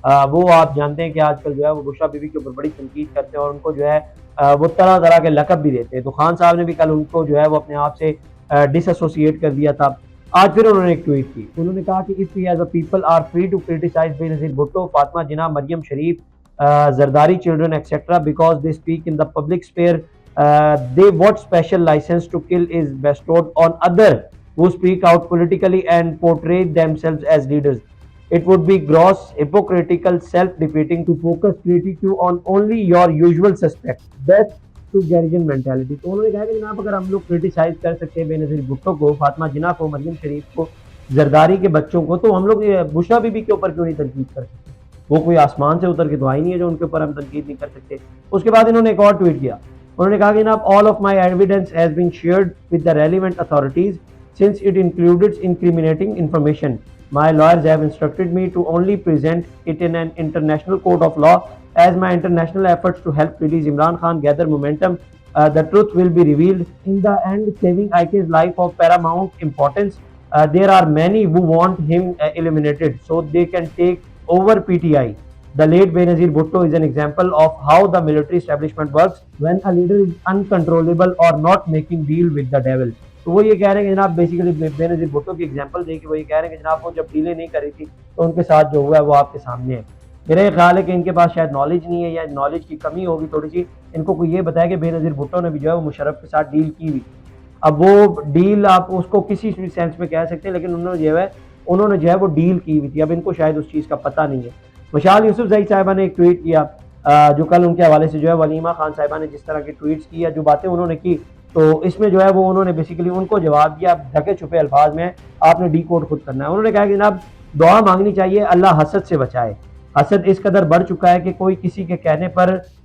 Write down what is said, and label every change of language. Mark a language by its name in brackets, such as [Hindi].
[Urdu] وہ آپ جانتے ہیں کہ آج کل جو ہے وہ بشریٰ بی بی کے اوپر بڑی تنقید کرتے ہیں اور ان کو جو ہے وہ طرح طرح کے لقب بھی دیتے ہیں۔ تو خان صاحب نے بھی کل ان کو جو ہے وہ اپنے آپ سے ڈس ایسوسیٹ کر دیا تھا۔ آج پھر انہوں نے ایک ٹویٹ کی، انہوں نے کہا کہ [English] if we as a people are free to criticize Benazir Bhutto, Fatima Jinnah, Maryam Sharif, Zardari children etc. because they speak in the public sphere, they what special license to kill is bestowed on other who speak out politically and portray themselves as leaders. It would be gross, hypocritical, self-defeating to focus critique on only your usual suspects. That's to garrison mentality. [Urdu] تو انہوں نے کہا کہ جناب اگر ہم لوگ criticise کر سکتے ہیں بینظیر بھٹو کو، فاطمہ جناح کو، مریم شریف کو، زرداری کے بچوں کو، تو ہم لوگ بشریٰ بی بی کے اوپر کیوں نہیں تنقید کر سکتے؟ وہ کوئی آسمان سے اتر کے تو آئی نہیں ہے جو ان کے اوپر ہم تنقید نہیں کر سکتے۔ اس کے بعد انہوں نے ایک اور ٹویٹ کیا، انہوں نے کہا کہ جناب [English] all of my evidence has been shared with the relevant authorities since it included incriminating information. My lawyers have instructed me to only present it in an international court of law as my international efforts to help release Imran Khan gather momentum. The truth will be revealed. In the end, saving IK's life of paramount importance. There are many who want him eliminated so they can take over PTI. The late Benazir Bhutto is an example of how the military establishment works when a leader is uncontrollable or not making deal with the devil. [Urdu] تو وہ یہ کہہ رہے ہیں کہ جناب basically Benazir Bhutto کی example دے کے وہ یہ کہہ رہے ہیں کہ جناب وہ جب ڈیلیں نہیں کری تھی تو ان کے ساتھ جو ہوا ہے وہ آپ کے سامنے ہے۔ میرا یہ خیال ہے کہ ان کے پاس شاید نالج نہیں ہے یا نالج کی کمی ہوگی تھوڑی سی، ان کو کوئی یہ بتایا کہ بینظیر بھٹو نے بھی جو ہے وہ مشرف کے ساتھ ڈیل کی ہوئی، اب وہ ڈیل آپ اس کو کسی بھی سینس میں کہہ سکتے ہیں، لیکن انہوں نے جو ہے وہ ڈیل کی ہوئی تھی، اب ان کو شاید اس چیز کا پتہ نہیں ہے۔ مشال یوسف زئی صاحبہ نے ایک ٹویٹ کیا جو کل ان کے حوالے سے جو ہے ولیمہ خان صاحبہ نے جس طرح کی ٹویٹس کی یا جو باتیں انہوں نے کی، تو اس میں جو ہے وہ انہوں نے بیسیکلی ان کو جواب دیا ڈھکے چھپے الفاظ میں، آپ نے ڈی کوڈ خود کرنا ہے۔ انہوں نے کہا کہ جناب دعا مانگنی چاہیے، اللہ حسد سے بچائے۔ حسد اس قدر بڑھ چکا ہے کہ کوئی کسی کے کہنے پر